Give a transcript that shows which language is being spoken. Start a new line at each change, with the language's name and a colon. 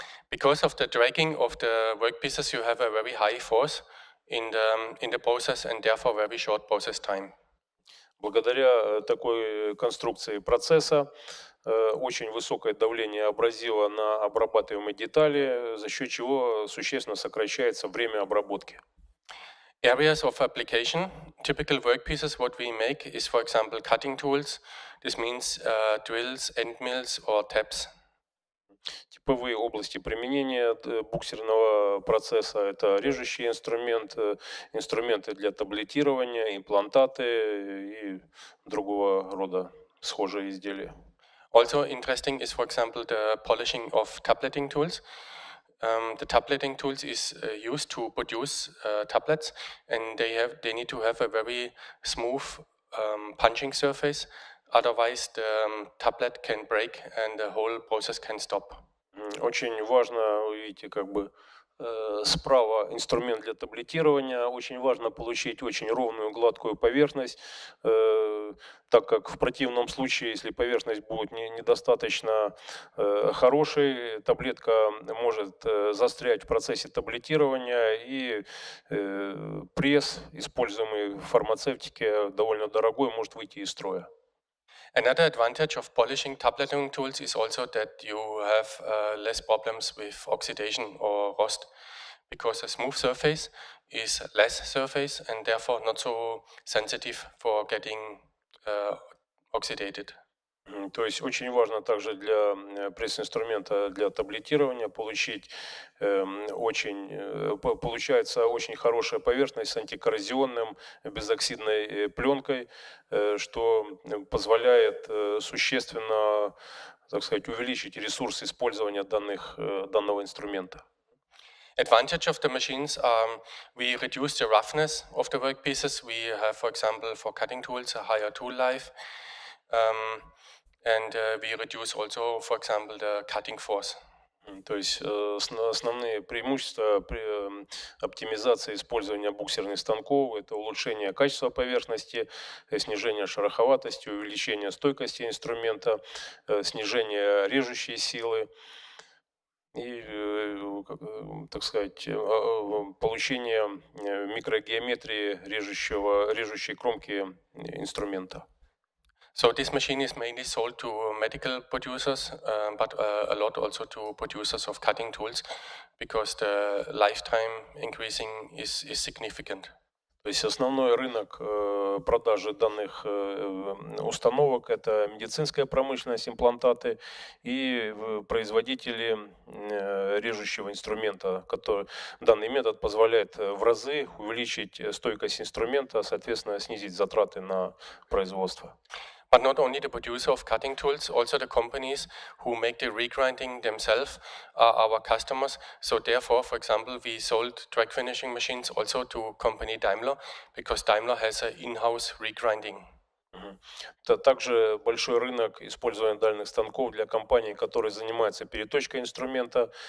English: Because of the dragging of the workpieces, you have a very high force in the process and therefore very short process time.
Russian: Благодаря такой конструкции процесса очень высокое давление абразива на обрабатываемые детали, за счет чего существенно сокращается время обработки.
English: Areas of application, typical workpieces, what we make is, for example, cutting tools. This means drills, end mills or taps.
Russian: Типовые области применения буксерного процесса – это режущий инструмент, инструменты для таблетирования, имплантаты и другого рода схожие изделия.
English: Also interesting is, for example, the polishing of tableting tools. The tableting tools is used to produce tablets, and they need to have a very smooth punching surface. Otherwise, the tablet can break and the whole process can stop.
Russian: Очень важно, видите, справа инструмент для таблетирования. Очень важно получить очень ровную, гладкую поверхность, так как в противном случае, если поверхность будет недостаточно хорошей, таблетка может застрять в процессе таблетирования, и пресс, используемый в фармацевтике, довольно дорогой, может выйти из строя.
English: Another advantage of polishing tableting tools is also that you have less problems with oxidation or rust, because a smooth surface is less surface and therefore not so sensitive for getting oxidated.
Russian: То есть очень важно также для пресс-инструмента для таблетирования получить получается очень хорошая поверхность с антикоррозионным, безоксидной пленкой, что позволяет существенно, так сказать, увеличить ресурс использования данного инструмента.
English: Advantage of the machines are we reduce the roughness of the workpieces. We have, for example, for cutting tools, a higher tool life. And we reduce also, for example, the cutting force.
Russian: То есть основные преимущества при оптимизации использования буксерных станков – это улучшение качества поверхности, снижение шероховатости, увеличение стойкости инструмента, снижение режущей силы и, так сказать, получение микрогеометрии режущей кромки инструмента.
English: So this machine is mainly sold to medical producers, but a lot also to producers of cutting tools, because the lifetime increasing is significant.
Russian: То есть основной рынок продажи данных установок – это медицинская промышленность, имплантаты и производители режущего инструмента. Данный метод позволяет в разы увеличить стойкость инструмента, соответственно, снизить затраты на производство.
English: But not only the producer of cutting tools, also the companies who make the regrinding themselves are our customers. So therefore, for example, we sold track finishing machines also to company Daimler, because Daimler has an in-house regrinding.
Russian: Также большой рынок использования дальних станков для компаний, которые занимаются переточкой инструмента.